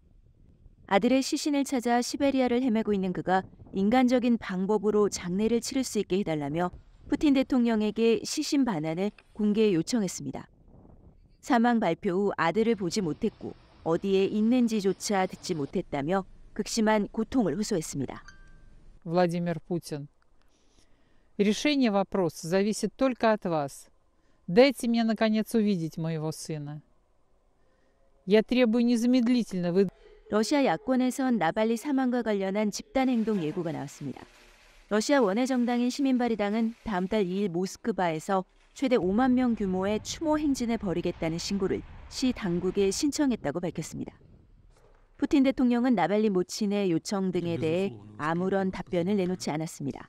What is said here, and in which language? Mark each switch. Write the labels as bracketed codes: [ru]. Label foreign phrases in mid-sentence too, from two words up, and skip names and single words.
[ko] 아들의 시신을 찾아 시베리아를 헤매고 있는 그가 인간적인 방법으로 장례를 치를 수 있게 해달라며 푸틴 대통령에게 시신 반환을 공개 요청했습니다. 사망 발표 후 아들을 보지 못했고 어디에 있는지조차 듣지 못했다며 극심한 고통을 호소했습니다. [ru] Владимир Путин, решение вопроса зависит только от вас. Дайте мне наконец увидеть моего сына. Я требую незамедлительно вы. [ko] 러시아 야권에선 나발리 사망과 관련한 집단행동 예고가 나왔습니다. 러시아 원외 정당인 시민발의당은 다음 달 2일 모스크바에서 최대 5만 명 규모의 추모 행진을 벌이겠다는 신고를 시 당국에 신청했다고 밝혔습니다. 푸틴 대통령은 나발리 모친의 요청 등에 대해 아무런 답변을 내놓지 않았습니다.